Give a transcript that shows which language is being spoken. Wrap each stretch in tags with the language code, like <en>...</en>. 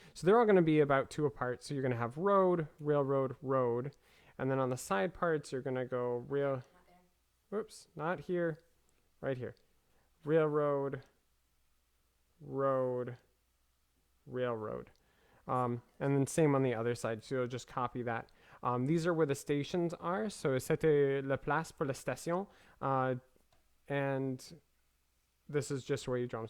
<en>So they're all going to be about 2 apart. So you're going to have road, railroad, road, and then on the side parts you're going to go Not there. Whoops, not here, right here. Railroad, road, railroad. And then same on the other side. So you'll just copy that. These are where the stations are.</en> <fr>So c'était la place pour la station.</fr> <en>And this is just where you draw them.</en>